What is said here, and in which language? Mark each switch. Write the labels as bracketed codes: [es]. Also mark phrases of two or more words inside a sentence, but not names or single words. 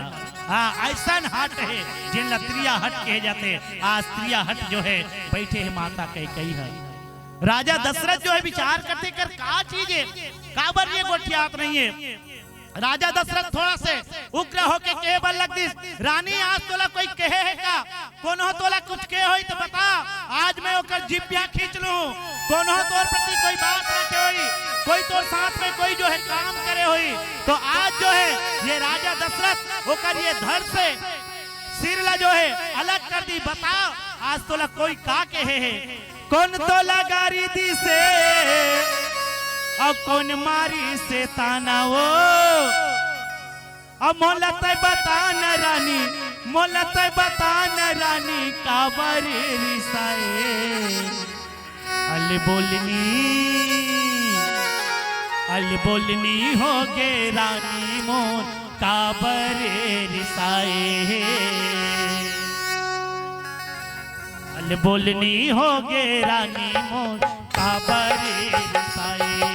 [hne] हाँ ऐसा हट है जिन त्रिया हट कहे जाते। आज त्रिया हट जो है बैठे है माता कैकेयी है। राजा दशरथ जो है विचार करते कर का चीज है, काबर ये गोठियात नहीं है। राजा दशरथ थोड़ा से उग्र होके कहे बल लग दिस, रानी आज तोला कोई कहे है का, कोनो तोला कुछ कहे होई तो बता, आज मैं ओकर जिब्या खींच लूं। कोनो तोर प्रति कोई बात रखे होई, कोई तोर साथ में कोई जो है काम करे होई, तो आज जो है ये राजा दशरथ ओकर ये धर से सिर ला जो है अलग कर दी। बता आज तोला कोई का कहे है, कौन तोला गारी दी से और कौन मारी से ताना वो, अब मोलत बता न रानी, मोलत बता न रानी काबर रिसाए, अल बोलनी हो गे रानी मोर काबर रिसाए, अल बोलनी हो गे रानी मोर काबर रिसाए।